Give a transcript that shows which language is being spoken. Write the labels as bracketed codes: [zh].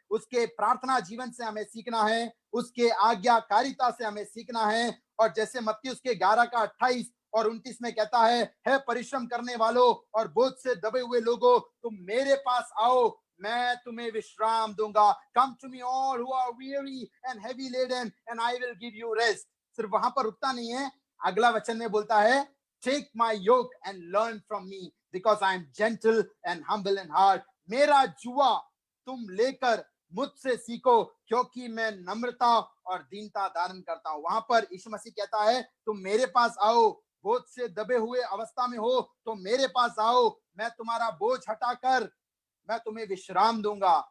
[hi] उसके प्रार्थना जीवन से हमें सीखना है, उसके आज्ञाकारिता से हमें सीखना है। और जैसे मत्ती उसके 11 का 28 और 29 में कहता है परिश्रम करने वालों और बोझ से दबे हुए लोगों, तुम मेरे पास आओ, मैं तुम्हें विश्राम दूंगा। [en] Come to me all who are weary and heavy laden and I will give you rest। [hi] सिर्फ वहां पर रुकता नहीं है, अगला वचन में बोलता है [en] Take my yoke and learn from me because I am gentle and humble in heart. [hi] मेरा जुआ तुम लेकर मुझसे सीखो क्योंकि मैं नम्रता और दीनता धारण करता हूं। वहां पर यीशु मसीह कहता है तुम मेरे पास आओ, बोझ से दबे हुए अवस्था में हो तो मेरे पास आओ, मैं तुम्हारा बोझ हटाकर मैं तुम्हें विश्राम दूंगा।